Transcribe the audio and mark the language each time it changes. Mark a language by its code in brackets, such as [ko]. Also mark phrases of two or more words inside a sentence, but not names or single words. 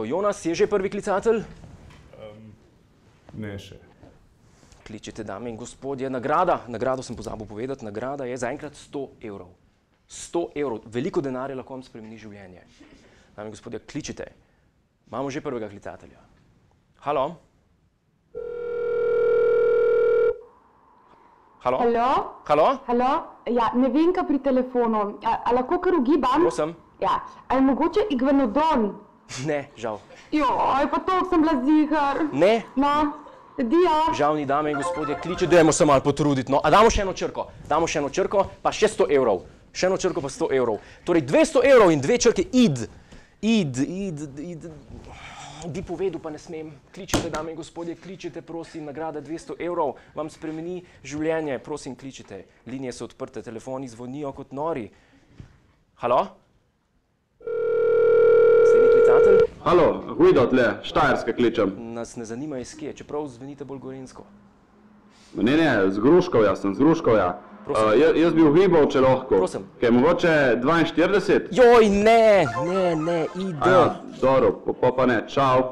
[sl] Jonas, je že prvi klicatelj? Ne še. Kličite, dame in gospodje. Nagrado sem pozabil povedati, nagrada je zaenkrat 100 evrov. 100 evrov, veliko denarja lahko vam spremeni življenje. Dame in gospodje, kličite. Imamo že prvega klicatelja. Halo? Halo? Halo? Halo? Halo? Ja, Nevenka pri telefonu. A lahko kar ugibam? Prosim? Ja. A je mogoče Iguanodon? Ne, žal. Joj, pa toliko sem bila zihar. Ne? No, dio. Žal ni, dame in gospodje, kliče, dajmo se malo potruditi. No, a damo še eno črko, pa še 100 evrov. Še eno črko pa 100 evrov. Torej 200 evrov in 2 črke id. Bi povedal, pa ne smem. Kličite, dame in gospodje, kličite, prosim, nagrada 200 evrov. Vam spremeni življenje, prosim, kličite. Linije so odprte, telefoni zvonijo kot nori. Halo? Naslednji klicatelj? Halo, Guido tle, Štajerske kličem. Nas ne zanima iz kje, čeprav zvenite bolj gorenjsko. Ne, z Gruškovja sem, z Gruškovja. Jaz bi ugibal, če lahko. Prosim. Kaj, mogoče 42? Joj, ne, id. Dobro, pa ne, čau.